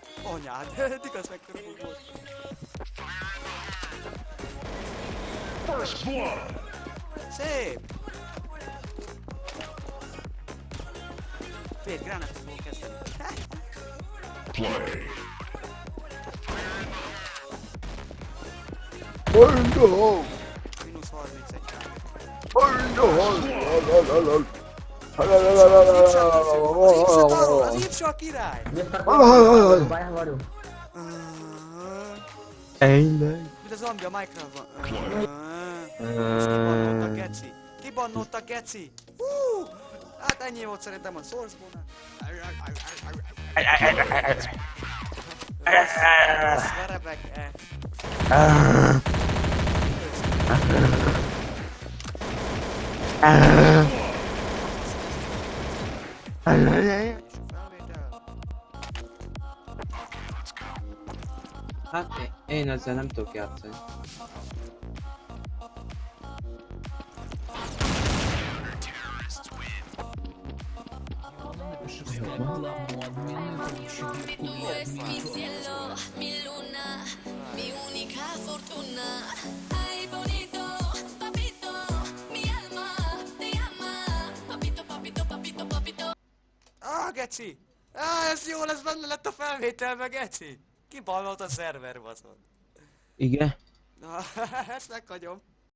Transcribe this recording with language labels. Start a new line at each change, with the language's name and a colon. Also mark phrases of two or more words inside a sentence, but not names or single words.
Hungarian: Anyád, igaz mekkora bug volt.
English: First blood.
Hungarian: Szép! Fél gránátot fogok kezdeni. Play. Minusz 31 rá. Az ipsa a király!
Russian: Где такой? Бай говорю.
Hungarian: Tényleg? Mint a zombi a Minecraftban. És kibannolt a geci. Kibannolt a geci. Hú! Hát ennyi volt szerintem a Source-ból. Verebek, Felvétel. Hát én ezzel nem tudok játszani.
Spanish: Es mi cielo, mi luna, mi única fortuna. Ay, bonito, papito, mi alma te llama. Papito, papito, papito, papito.
Hungarian: Geci! Ez jó lesz, benne lett a felvételbe, geci! Kibannolt a szerver, baszod. Igen? Na, ezt meghagyom.